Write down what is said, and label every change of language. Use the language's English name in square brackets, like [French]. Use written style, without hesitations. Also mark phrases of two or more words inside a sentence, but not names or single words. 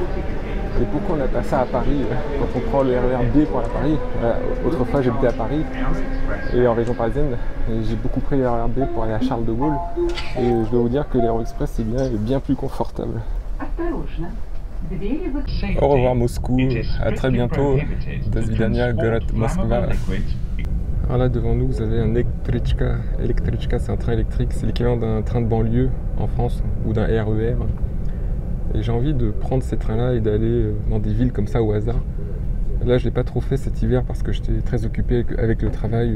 [French] Et pourquoi on n'a pas ça à Paris quand on prend le RER B pour aller à Paris? Autrefois j'habitais à Paris et en région parisienne, j'ai beaucoup pris le RER B pour aller à Charles de Gaulle et je dois vous dire que l'Aeroexpress est bien plus confortable. Au revoir Moscou, à très bientôt. [Russian] До свидания, город Москва. [French] Alors là devant nous vous avez un Elektrichka. Elektrichka c'est un train électrique, c'est l'équivalent d'un train de banlieue en France ou d'un RER. Et j'ai envie de prendre ces trains-là et d'aller dans des villes comme ça au hasard. Là, je ne l'ai pas trop fait cet hiver parce que j'étais très occupé avec le travail.